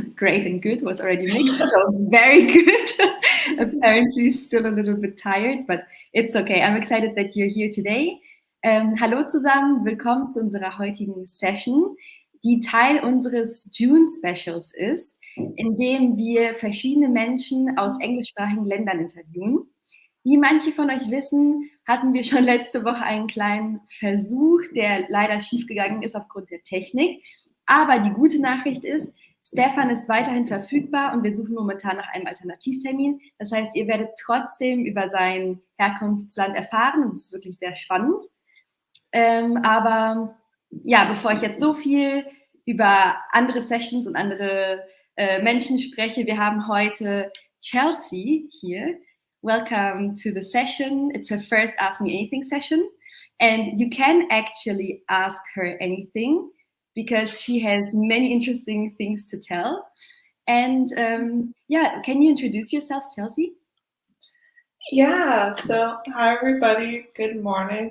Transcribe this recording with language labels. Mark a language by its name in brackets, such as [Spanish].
[English] Great and good was already mixed, so very good. Apparently still a little bit tired, but it's okay. I'm excited that you're here today. [German] Hallo zusammen, willkommen zu unserer heutigen Session, die Teil unseres June Specials ist, in dem wir verschiedene Menschen aus englischsprachigen Ländern interviewen. Wie manche von euch wissen, hatten wir schon letzte Woche einen kleinen Versuch, der leider schiefgegangen ist aufgrund der Technik. Aber die gute Nachricht ist, Stefan ist weiterhin verfügbar und wir suchen momentan nach einem Alternativtermin. Das heißt, ihr werdet trotzdem über sein Herkunftsland erfahren und es ist wirklich sehr spannend. Aber ja, bevor ich jetzt so viel über andere Sessions und andere Menschen spreche, wir haben heute Chelsea hier. [English] Welcome to the session. It's her first Ask Me Anything session. And you can actually ask her anything because she has many interesting things to tell. And yeah, can you introduce yourself, Chelsea? Yeah, so hi everybody. Good morning.